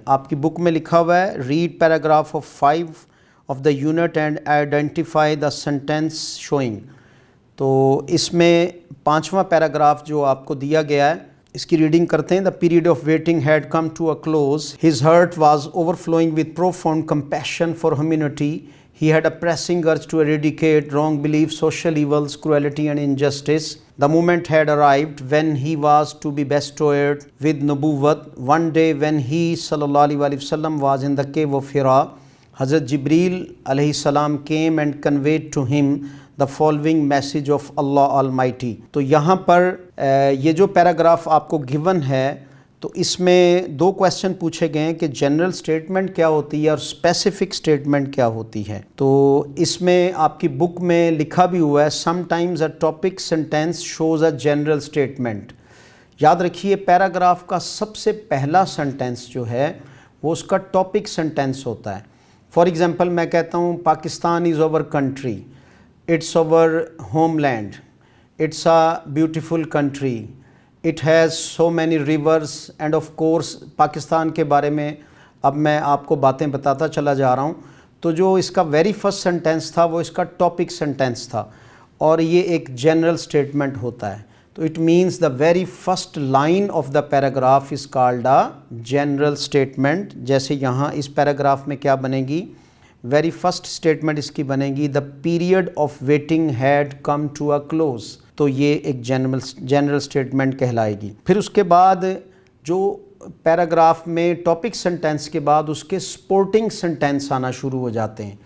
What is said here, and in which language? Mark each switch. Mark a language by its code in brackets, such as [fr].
[ur] آپ کی بک میں لکھا ہوا ہے [en] Read paragraph of 5 of the unit and identify the sentence showing. [ur] تو اس میں 5واں پیراگراف جو آپ کو دیا گیا ہے اس کی ریڈنگ کرتے ہیں. [en] The period of waiting had come to a close. His heart was overflowing with profound compassion for humanity. He had a pressing urge to eradicate wrong beliefs, social evils, cruelty and injustice. The moment had arrived when he was to be bestowed with nubuwwat. One day when he sallallahu alaihi wasallam was in the cave of Hira, Hazrat Jibreel alayhi salam came and conveyed to him the following message of Allah Almighty. [ur] تو یہاں پر یہ جو paragraph آپ کو given ہے تو اس میں 2 question پوچھے گئے ہیں کہ جنرل سٹیٹمنٹ کیا ہوتی ہے اور اسپیسیفک سٹیٹمنٹ کیا ہوتی ہے. تو اس میں آپ کی بک میں لکھا بھی ہوا ہے [en] Sometimes a topic sentence shows a general statement. [ur] یاد رکھیے پیراگراف کا سب سے پہلا سنٹینس جو ہے وہ اس کا ٹاپک سنٹینس ہوتا ہے. [en] for example میں کہتا ہوں Pakistan is our country, it's our homeland, it's a beautiful country, it has so many rivers, and of course [ur] Pakistan کے بارے میں اب میں آپ کو باتیں بتاتا چلا جا رہا ہوں. تو جو اس کا ویری فرسٹ سنٹینس تھا وہ اس کا ٹاپک سنٹینس تھا، اور یہ ایک جنرل سٹیٹمنٹ ہوتا ہے. [en] تو it means the very first line of the paragraph is called a general statement. [ur] جیسے یہاں اس پیراگراف میں کیا بنے گی، ویری فرسٹ سٹیٹمنٹ اس کی بنے گی [en] The period of waiting had come to a close. [ur] تو یہ ایک جنرل سٹیٹمنٹ کہلائے گی. پھر اس کے بعد جو پیراگراف میں ٹاپک سنٹینس کے بعد اس کے سپورٹنگ سنٹینس آنا شروع ہو جاتے ہیں.